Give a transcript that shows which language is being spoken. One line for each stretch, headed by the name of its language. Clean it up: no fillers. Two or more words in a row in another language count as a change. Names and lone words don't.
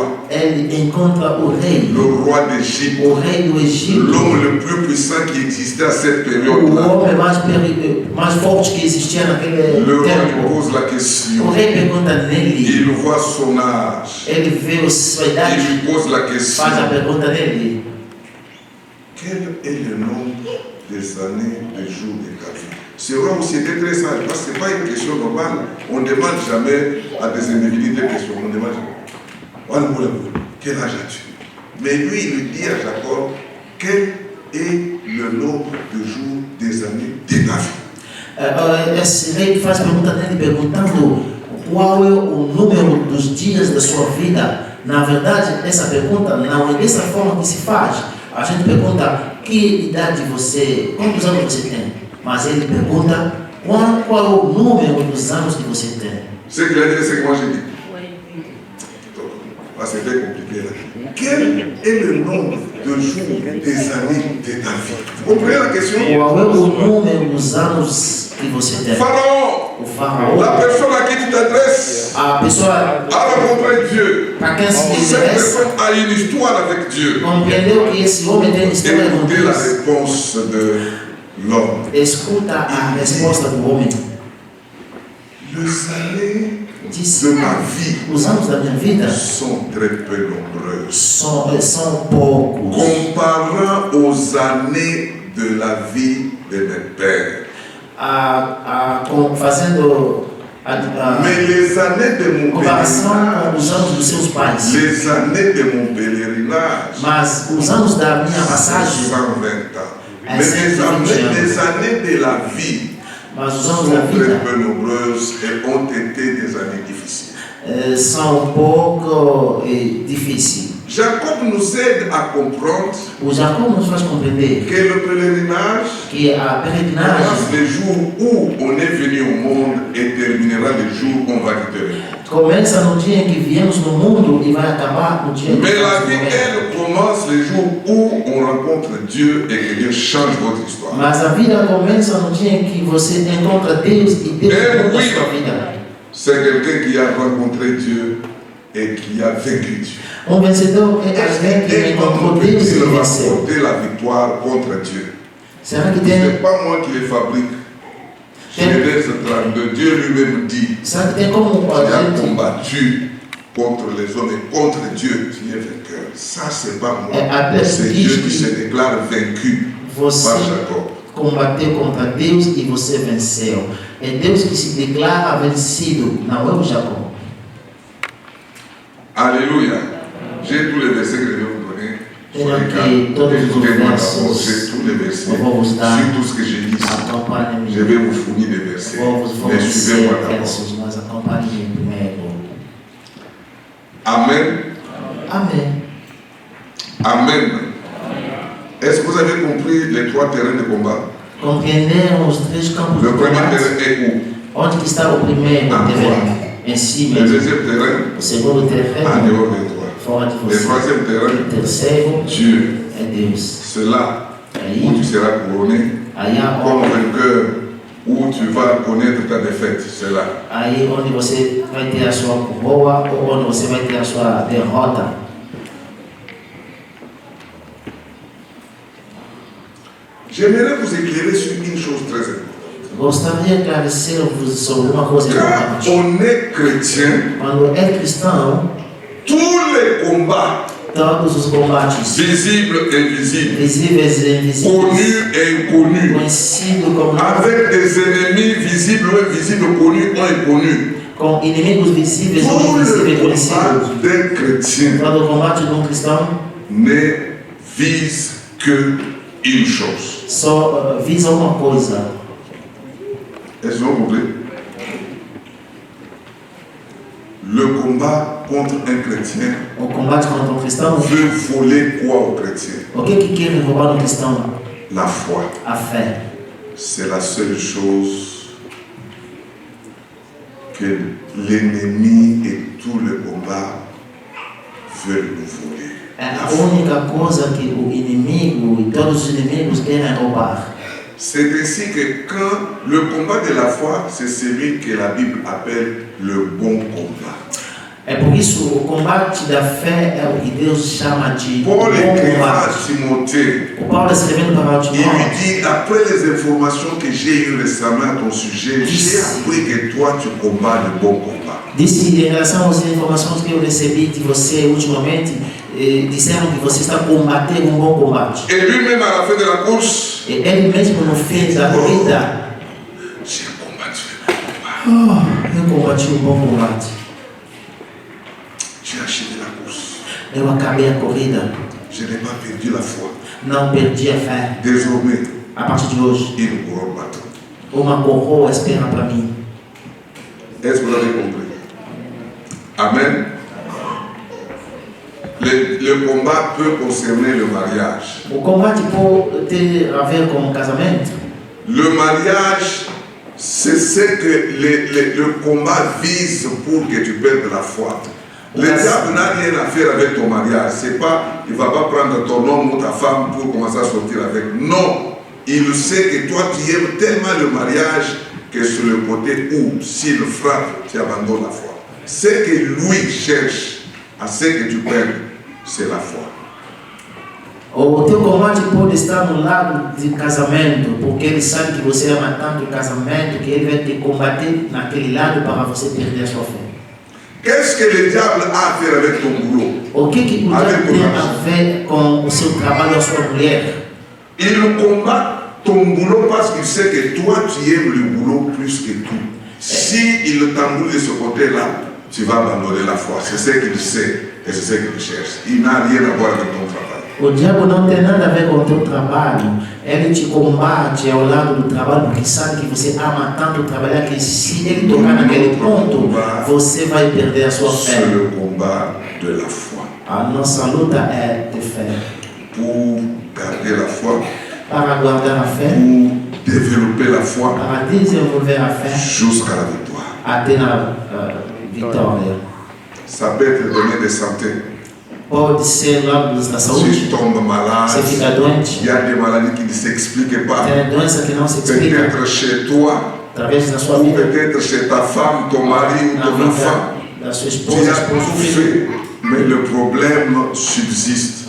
Portuguese: Ele encontra o rei
French: d'Égypte,
Portuguese: do Egito,
French: l'homme le plus puissant qui existait à cette
Portuguese: o
French: période-là.
Portuguese: homem mais forte que existia naquele
French: Le roi lui
Portuguese: tempo.
French: pose la
Portuguese: O
French: question.
Portuguese: rei pergunta nele,
French: Il voit son âge.
Portuguese: ele vê a sua
French: Il
Portuguese: idade,
French: lui pose la question.
Portuguese: faz a pergunta nele.
French: Quel est le nombre des années, des jours de ta vie? Ce roi aussi était très sage, parce que ce n'est pas une question normale. On ne demande jamais à des individus des questions. On ne demande jamais. Quel âge as-tu? Mais lui, il lui dit à Jacob, quel est le nombre de jours des années de ta vie?
Portuguese: Esse rei faz pergunta nele, perguntando qual é o número dos dias da sua vida. Na verdade, essa pergunta não é dessa forma que se faz. A gente pergunta que idade você, quantos anos você tem? Mas ele pergunta qual é o número dos anos que você tem.
French: Ce qu'il a dit, c'est que moi j'ai dit. C'était compliqué là. Quel est le nombre de jours, des années de ta vie? Vous comprenez la question?
Portuguese: Qual é o número dos anos que você tem?
French: Pharaon,
Portuguese: O faraó,
French: la personne à qui tu t'adresses,
Portuguese: a pessoa
French: a rencontré Dieu.
Portuguese: para quem se
French: Cette
Portuguese: interessa,
French: personne a une histoire avec Dieu.
Portuguese: compreendeu que esse homem tem história com
French: Écoutez la
Portuguese: Deus.
French: réponse de l'homme.
Portuguese: Escuta a resposta do homem.
French: Les années
Portuguese: Diz,
French: de ma vie
Portuguese: os anos da minha vida
French: sont très peu nombreuses.
Portuguese: são poucos.
French: Comparant aux années de la vie de mes pères.
Portuguese: Fazendo
French: Mais les années de mon
Portuguese: comparação com os
French: pèlerinage,
Portuguese: anos dos seus pais.
French: les années de mon pèlerinage,
Portuguese: Mas os anos da minha
French: c'est passagem, 120 ans. Mais les années de la vie
Portuguese: mas os
French: sont
Portuguese: anos da
French: très
Portuguese: vida
French: peu nombreuses et ont été des années difficiles.
Portuguese: São pouco difíceis.
French: Jacob nous aide à comprendre
Portuguese: O Jacó nos faz compreender
French: que le pèlerinage
Portuguese: que a peregrinagem
French: commence le jour où on est venu au monde et terminera le jour où on va quitter le monde.
Portuguese: começa no dia em que viemos no mundo e vai acabar no dia em que
French: Mais la
Portuguese: vamos
French: vie,
Portuguese: morrer.
French: elle, commence le jour où on rencontre Dieu et que Dieu change votre histoire.
Portuguese: Mas a vida começa no dia em que você encontra Deus e Deus muda a sua vida.
French: C'est quelqu'un qui a rencontré Dieu et qui a vaincu Dieu.
Portuguese: Vencedor é alguém que
French: Et
Portuguese: encontrou
French: comment
Portuguese: Deus e
French: peut-il
Portuguese: venceu.
French: remporter la victoire contre Dieu?
Portuguese: Será que
French: Ce
Portuguese: tem,
French: n'est pas moi qui les fabrique. Genèse 32, Dieu lui-même dit,
Portuguese: será que tem como
French: tu
Portuguese: a
French: as
Portuguese: gente
French: combattu contre les hommes et contre Dieu, tu es vainqueur. Ça, c'est pas moi. Après, C'est dit Dieu
Portuguese: que
French: qui se déclare vaincu
Portuguese: você
French: par Jacob.
Portuguese: combateu contra Deus e você venceu? É Deus que se declara vencido, não é o Jacó.
French: Alléluia. J'ai tous les versets que je vais vous donner.
Portuguese: Tenho
French: Soyez
Portuguese: aqui
French: calmes.
Portuguese: todos os
French: Écoutez-moi d'abord,
Portuguese: versos.
French: j'ai tous les versets.
Portuguese: Eu vou vos dar.
French: Sur tout ce que j'ai dit ici.
Portuguese: Acompanhe-me.
French: Je vais vous fournir des versets.
Portuguese: Vou vos
French: Mais
Portuguese: fornecer
French: suivez-moi d'abord.
Portuguese: versos, mas acompanhe-me primeiro.
French: Amen.
Portuguese: Amém.
French: Amen. Est-ce que vous avez compris les trois terrains de combat?
Portuguese: Compreenderam os três campos
French: Le
Portuguese: de
French: premier
Portuguese: combate?
French: terrain est où?
Portuguese: Onde que está o primeiro Ah, terreno? Em si
French: Le
Portuguese: mesmo.
French: deuxième terrain,
Portuguese: O segundo
French: en
Portuguese: terreno,
French: dehors de toi.
Portuguese: fora de
French: Le
Portuguese: você.
French: troisième terrain,
Portuguese: O terceiro
French: Dieu.
Portuguese: é Deus.
French: Cela où tu seras couronné, comme vainqueur, où tu vas connaître ta défaite. C'est là.
Portuguese: Aí onde você vai ter a sua coroa ou onde você vai ter a sua derrota.
French: J'aimerais vous éclairer sur une chose très importante.
Portuguese: Gostaria de esclarecer-vos sobre uma coisa importante.
French: Quand on est chrétien,
Portuguese: Quando é cristão,
French: tous les combats,
Portuguese: todos os combates,
French: visibles et invisibles,
Portuguese: visíveis e invisíveis,
French: connus et inconnus,
Portuguese: conhecido como
French: avec des ennemis visibles ou invisibles, connus ou inconnus,
Portuguese: com inimigos visíveis ou
French: tout
Portuguese: invisíveis
French: le
Portuguese: conhecidos.
French: combat d'un chrétien
Portuguese: Todo o combate de um cristão
French: ne vise que une chose.
Portuguese: só visa uma coisa.
French: Est-ce que vous comprenez? Le combat contre un chrétien
Portuguese: O combate contra um cristão,
French: veut voler quoi au chrétien?
Portuguese: o que quer roubar no cristão?
French: La foi.
Portuguese: A fé.
French: C'est la seule chose que l'ennemi et tout le combat veulent nous voler.
Portuguese: É a única coisa que o inimigo e todos os inimigos querem roubar.
French: C'est ainsi que quand le combat de la foi, c'est celui que la Bible appelle le bon combat.
Portuguese: É por isso o combate da fé é o que Deus chama de bom
French: Paul écrira à
Portuguese: combate.
French: Timothée,
Portuguese: O Paulo escrevendo para
French: il lui
Portuguese: Timóteo,
French: dit, après les informations que j'ai eues récemment à ton sujet, j'ai appris que toi tu combats le bon combat.
Portuguese: disse em relação às informações que eu recebi de você ultimamente, disseram que você está combatendo um bom combate.
French: Et lui-même à la fin de la course,
Portuguese: E ele mesmo no fim da corrida,
French: j'ai combattu le bon combat.
Portuguese: eu combati um bom combate.
French: J'ai achevé la course.
Portuguese: Eu acabei a corrida,
French: Je n'ai pas perdu la foi.
Portuguese: não perdi a fé.
French: Désormais,
Portuguese: A partir de hoje,
French: une couronne m'attend.
Portuguese: uma coroa espera para mim.
French: Est-ce que vous avez compris? Amen. Le combat peut concerner le mariage.
Portuguese: O combate pode ter a ver com o casamento.
French: Le mariage, c'est ce que le combat vise pour que tu perdes la foi. Le diable n'a rien à faire avec ton mariage. C'est pas, il ne va pas prendre ton homme ou ta femme pour commencer à sortir avec. Non, il sait que toi tu aimes tellement le mariage que sur le côté où, s'il frappe, tu abandonnes la foi. Ce que lui cherche à ce que tu perdes, c'est la foi.
Portuguese: O teu combate pode estar no lado de casamento, porque ele sabe que você ama tanto o casamento que ele vai te combater naquele lado para você perder a sua fé.
French: Qu'est-ce que le diable a à faire avec ton boulot?
Portuguese: O que o diabo tem a ver com o seu trabalho, a sua mulher?
French: Il combat ton boulot parce qu'il sait que toi tu aimes le boulot plus que tout. Si il t'embrouille de ce côté-là, tu vas abandonner la foi. C'est ce qu'il sait et c'est ce qu'il cherche. Il n'a rien à voir avec ton travail.
Portuguese: O diabo não tem nada a ver com o teu trabalho. Ele te combate ao lado do trabalho porque sabe que você ama tanto trabalhar que se ele tocar naquele ponto, você vai perder a sua fé.
French: C'est le combat de la foi.
Portuguese: A nossa luta é de fé.
French: Pour garder la foi,
Portuguese: Para guardar a fé,
French: pour développer la foi
Portuguese: para desenvolver a fé
French: jusqu'à la victoire.
Portuguese: até na vitória.
French: Ça peut être donné de santé.
Portuguese: Pode ser lá da
French: Si
Portuguese: saúde,
French: tu tombes malade,
Portuguese: você fica doente,
French: il y a des maladies qui ne s'expliquent pas.
Portuguese: tem doença que não se explica
French: Peut-être chez toi,
Portuguese: através da sua
French: ou
Portuguese: vida,
French: peut-être chez ta femme, ton mari ou
Portuguese: na
French: ton enfant.
Portuguese: vida da sua
French: Tu
Portuguese: esposa,
French: as
Portuguese: esposo,
French: tout
Portuguese: filho.
French: fait, mais le problème subsiste.